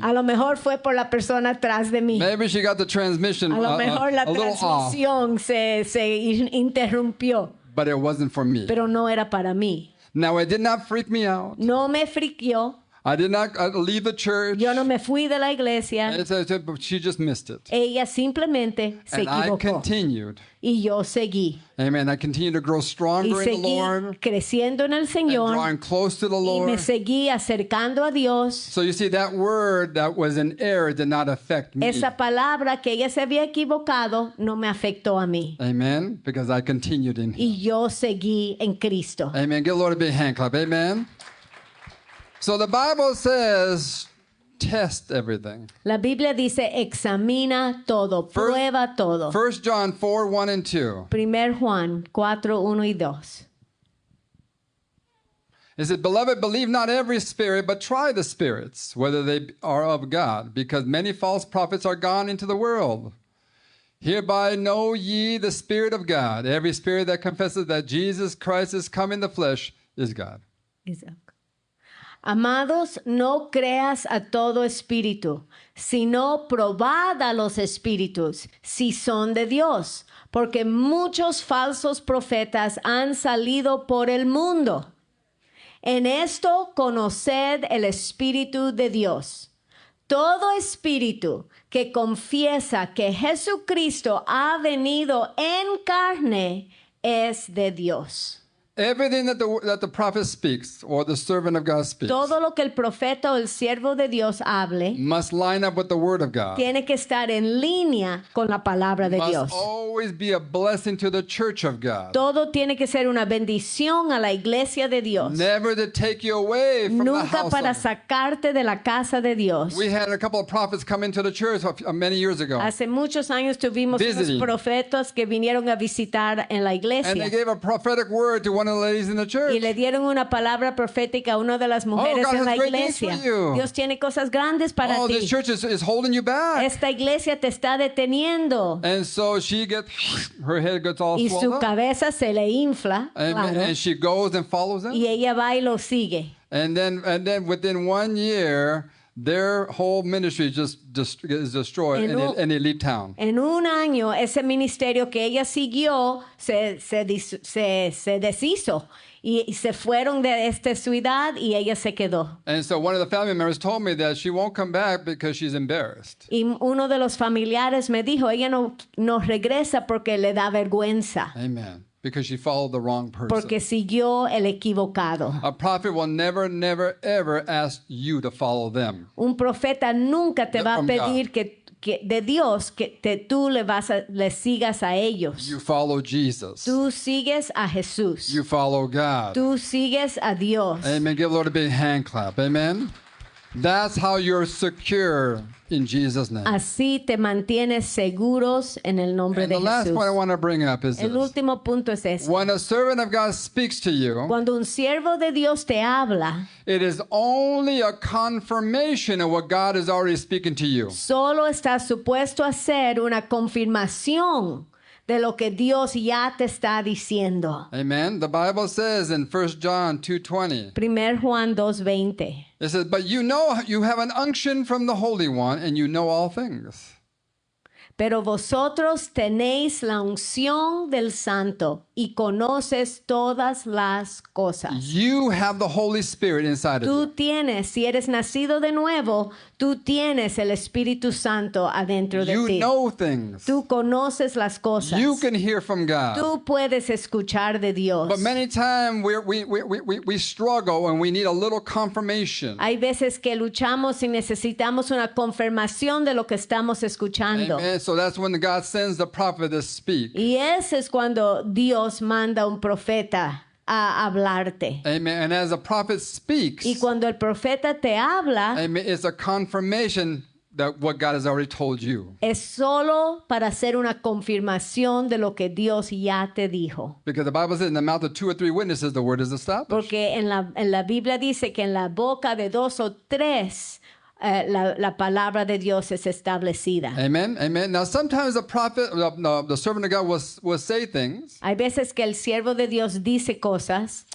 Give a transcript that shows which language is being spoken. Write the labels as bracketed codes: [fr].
[es] A lo mejor fue por la persona atrás de mí. [en] Maybe she got the transmission [es] A lo mejor la [en] a little off, [es] transmisión se interrumpió, [en] but it wasn't for me. [es] pero no era para mí. [en] Now, it did not freak me out. [es] No me friquió. [en] I did not leave the church. [es] Yo no me fui de la iglesia. [en] But she just missed it. [es] Ella simplemente se [en] And I [es] equivocó. [en] continued. [es] Y yo seguí. [en] Amen. I continued to grow [es] Y [en] stronger in the [es] seguí [en] Lord [es] creciendo en el [en] and [es] Señor. [en] drawing close to the [es] Y me [en] Lord. [es] seguí acercando a Dios. [en] So you see, that word that was in error did not affect me. [es] Esa palabra que ella se había equivocado no me afectó a mí. [en] Amen. Because I continued in Him. [es] Y yo seguí en Cristo. [en] Amen. Give the Lord a big hand clap. Amen. So the Bible says test everything. [es] La Biblia dice, examina todo, [en] First- [es] prueba todo. [en] 1 John 4, 1 and 2. [es] 1 Juan 4, 1 y 2. [en] It says, Beloved, believe not every spirit, but try the spirits, whether they are of God, because many false prophets are gone into the world. Hereby know ye the Spirit of God. Every spirit that confesses that Jesus Christ is come in the flesh is God. Isaac. [es] Amados, no creas a todo espíritu, sino probad a los espíritus, si son de Dios, porque muchos falsos profetas han salido por el mundo. En esto conoced el Espíritu de Dios. Todo espíritu que confiesa que Jesucristo ha venido en carne es de Dios. [en] Everything that the prophet speaks or the servant of God speaks [es] Todo lo que el profeta o el siervo de Dios hable [en] must line up with the word of God. [es] tiene que estar en línea con la palabra de [en] Must [es] Dios. [en] always be a blessing to the church of God. [es] Todo tiene que ser una bendición a la iglesia de Dios. [en] Never to take you away from the [es] Nunca [en] house [es] para [en] of [es] sacarte de la casa de Dios. [en] We had a couple of prophets come into the church many years ago. [es] Hace muchos años tuvimos [en] Visiting. [es] unos profetas que vinieron a visitar en la [en] And [es] iglesia [en] they gave a prophetic word to one of the ladies in the church. [es] y le dieron una palabra profética a una de las mujeres [en] God [es] en la [en] has great things for [es] iglesia. [en] you. [es] Dios tiene cosas grandes para [en] Oh, [es] ti. [en] this church is holding you back. [es] Esta iglesia te está deteniendo. [en] And so she gets, her head gets all [es] Y [en] swelled [es] su [en] up. [es] cabeza se le infla. Claro. [en] And she goes and follows them. [es] Y ella va y lo sigue. [en] And then within 1 year, their whole ministry is destroyed [es] En un- [en] and they leave town. [es] En un año, ese ministerio que ella siguió se deshizo y se fueron de esta ciudad y ella se quedó. [en] And so one of the family members told me that she won't come back because she's embarrassed. [es] Y uno de los familiares me dijo, ella no regresa porque le da vergüenza, [en] Amen. Because she followed the wrong person. [es] porque siguió el equivocado. [en] A prophet will never, ever ask you to follow them. [es] Un profeta nunca te va a [en] From [es] pedir que de Dios que tú le sigas a ellos. [en] You follow Jesus. [es] Tú sigues a Jesús. [en] You follow God. [es] Tú sigues a Dios. [en] Amen. Give the Lord a big hand clap. Amen. That's how you're secure in Jesus' name. [es] Así te mantienes seguros en el nombre [en] And [es] de [en] the last [es] Jesús. [en] point I want to bring up is [es] El [en] this. [es] último punto es este. [en] When a servant of God speaks to you, [es] Cuando un siervo de Dios te habla, [en] it is only a confirmation of what God is already speaking to you. [es] solo está supuesto a ser una confirmación de lo que Dios ya te está diciendo. [en] Amen. The Bible says in 1 John 2:20, [es] 1 Juan 2:20. [en] it says, "But you know you have an unction from the Holy One, and you know all things." [es] Pero vosotros tenéis la unción del Santo y conoces todas las cosas. [en] You have the Holy Spirit inside of [es] Tú [en] you. [es] tienes, si eres nacido de nuevo, tú tienes el Espíritu Santo adentro de [en] You [es] ti. [en] know things. [es] Tú conoces las cosas. [en] You can hear from God. [es] Tú puedes escuchar de Dios. [en] But many times we struggle and we need a little confirmation. [es] Hay veces que luchamos y necesitamos una confirmación de lo que estamos escuchando. [en] Amen. So that's when God sends the prophet to speak. [es] Y ese es cuando Dios manda un profeta a hablarte. [en] Amen. And as a prophet speaks, [es] Y cuando el profeta te habla, [en] amen, it's a confirmation that what God has already told you. [es] es solo para hacer una confirmación de lo que Dios ya te dijo. [en] Because the Bible says in the mouth of 2 or 3 witnesses, the word is established. [es] Porque en la Biblia dice que en la boca de 2 o 3 la palabra de Dios es establecida. [en] Amen. Amen. Now, sometimes the prophet, the servant of God will say things. [es] Hay veces que el siervo de Dios dice cosas.